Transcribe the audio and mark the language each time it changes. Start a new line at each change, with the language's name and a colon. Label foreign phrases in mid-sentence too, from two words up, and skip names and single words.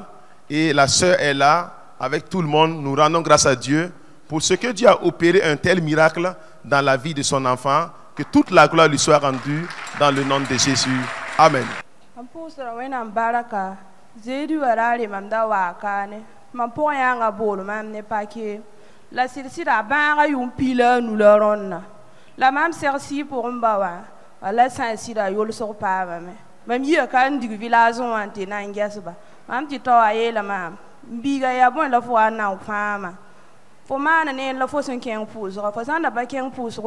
French: Et la sœur est là, avec tout le monde. Nous rendons grâce à Dieu pour ce que Dieu a opéré un tel miracle dans la vie de son enfant. Que toute la gloire lui soit rendue dans le nom de Jésus. Amen.
Mossi: La silsila bãaga yʋʋm piila nu la rõnna la mam segsi pʋgẽ ba wã wala sã n sɩda yolsg paamame mam yia ka n dig village wã n tɩ na n gɛsba mam tɩ tao a yeela maam n biiga yaa bõe la fo wa n na n fãama fo maana ne la fo sẽn kẽng pʋʋsga fo sãn da pa kẽng pʋʋsgo